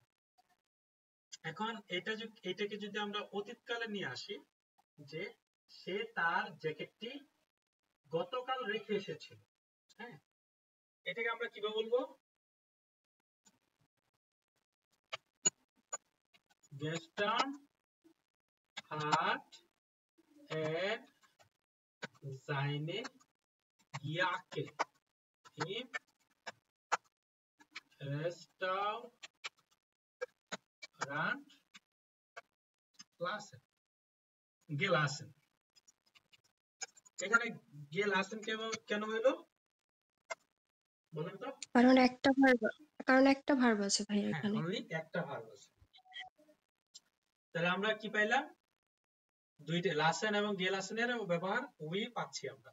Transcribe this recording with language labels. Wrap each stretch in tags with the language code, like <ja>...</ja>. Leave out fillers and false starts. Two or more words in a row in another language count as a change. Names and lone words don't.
<bn>এখন এটাকে যদি আমরা অতীতকালে নিয়ে আসি, যে সে তার জ্যাকেটটি গতকাল রেখে এসেছিল, হ্যাঁ, এটাকে আমরা কিভাবে বলবো?</bn> <de>gestern hat er seine Jacke im Restaurant gelassen.</de> <bn>এখানে gelassen কেন হলো বলেন তো? কারণ একটা ভার্ব আছে ভাই হ্যাঁ, এখানে। অনলি একটা ভার্ব আছে। তাহলে আমরা কি পাইলাম? দুইটা লাসেন এবং গেলাসেনের ব্যবহার খুবই পাচ্ছি আমরা।</bn>